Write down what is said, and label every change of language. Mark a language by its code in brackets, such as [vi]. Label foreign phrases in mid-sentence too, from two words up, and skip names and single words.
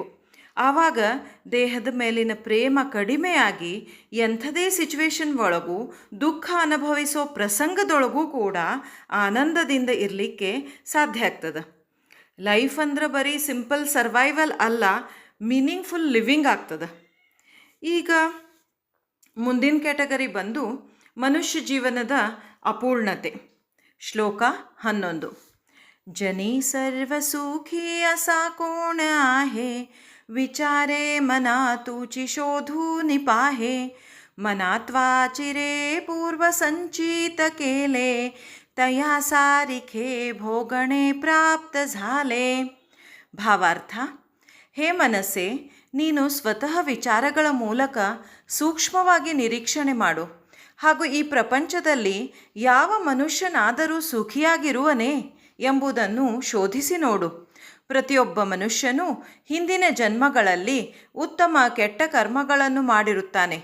[kn] ಆವಾಗ ದೇಹದ ಮೇಲಿನ ಪ್ರೇಮ ಕಡಿಮೆಯಾಗಿ ಎಂಥದೇ ಸಿಚುವೇಶನ್ ಒಳಗೂ, ದುಃಖ ಅನುಭವಿಸೋ ಪ್ರಸಂಗದೊಳಗೂ ಕೂಡ ಆನಂದದಿಂದ ಇರಲಿಕ್ಕೆ ಸಾಧ್ಯ ಆಗ್ತದೆ. ಲೈಫ್ ಅಂದ್ರೆ ಬರೀ [en] simple survival [kn] ಅಲ್ಲ, [en] meaningful living [kn] ಆಗ್ತದೆ. ಈಗ ಮುಂದಿನ ಕ್ಯಾಟಗರಿ ಬಂದು ಮನುಷ್ಯ ಜೀವನದ ಅಪೂರ್ಣತೆ. ಶ್ಲೋಕ 11. [mr] जनी सर्व सुखी असा कोण आहे, विचारे मना तुची शोधू निपाहे, मनात वाचिरे पूर्व संचित केले, तया सारिखे भोगणे प्राप्त झाले. [kn] ಭಾವಾರ್ಥ: ಹೇ ಮನಸ್ಸೇ, ನೀನು ಸ್ವತಃ ವಿಚಾರಗಳ ಮೂಲಕ ಸೂಕ್ಷ್ಮವಾಗಿ ನಿರೀಕ್ಷಣೆ ಮಾಡು ಹಾಗೂ ಈ ಪ್ರಪಂಚದಲ್ಲಿ ಯಾವ ಮನುಷ್ಯನಾದರೂ ಸುಖಿಯಾಗಿರುವನೇ ಎಂಬುದನ್ನು ಶೋಧಿಸಿ ನೋಡು. ಪ್ರತಿಯೊಬ್ಬ ಮನುಷ್ಯನೂ ಹಿಂದಿನ ಜನ್ಮಗಳಲ್ಲಿ ಉತ್ತಮ ಕೆಟ್ಟ ಕರ್ಮಗಳನ್ನು ಮಾಡಿರುತ್ತಾನೆ.